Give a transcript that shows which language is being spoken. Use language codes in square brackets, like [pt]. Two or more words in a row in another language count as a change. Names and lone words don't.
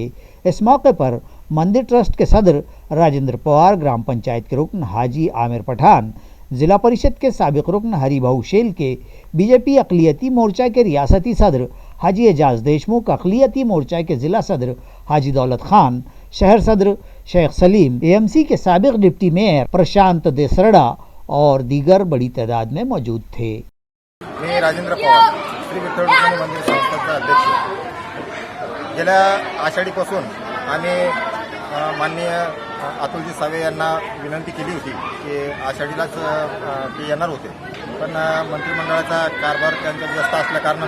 [ur] اس موقع پر مندر ٹرسٹ کے صدر راجندر پوار، گرام پنچایت کے رکن حاجی عامر پٹھان، ضلع پریشد کے سابق رکن ہری بھاؤ شیل کے، بی جے پی اقلیتی مورچہ کے ریاستی صدر حاجی اعجاز دیشمکھ، اقلیتی مورچہ کے ضلع صدر حاجی دولت خان، شہر صدر شیخ سلیم، اے ایم سی کے سابق ڈپٹی میئر پرشانت دیسرڈا اور دیگر بڑی تعداد میں موجود تھے۔ [mr] मी राजेंद्र पवार, श्री विठ्ठल रुक्मिणी मंदिर संस्थाचा अध्यक्ष। गेल्या आषाढीपासून आम्ही माननीय अतुलजी सावे यांना विनंती केली होती की आषाढीलाच ते येणार होते, पण मंत्रिमंडळाचा कारभार त्यांचा व्यस्त असल्या